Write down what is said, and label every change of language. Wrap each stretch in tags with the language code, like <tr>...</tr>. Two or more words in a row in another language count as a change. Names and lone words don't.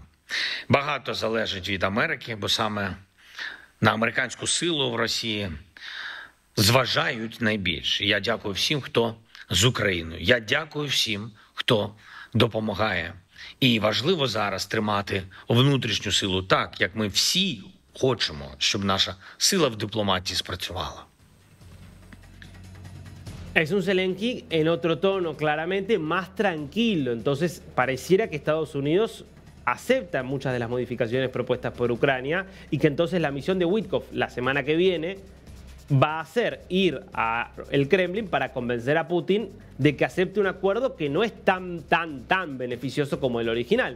<uk>Багато залежить від Америки, бо саме на американську силу в Росії зважають найбільше. Я дякую всім, хто з Україною. Я дякую всім, хто допомагає. І важливо зараз тримати внутрішню силу так, як ми всі хочемо, щоб наша сила в дипломатії спрацювала.</uk> <es>Es un Zelensky en otro tono, claramente más tranquilo. Entonces, pareciera que Estados Unidos acepta muchas de las modificaciones propuestas por Ucrania y que entonces la misión de Witkoff la semana que viene va a ser ir al Kremlin para convencer a Putin de que acepte un acuerdo que no es tan beneficioso como el original.</es>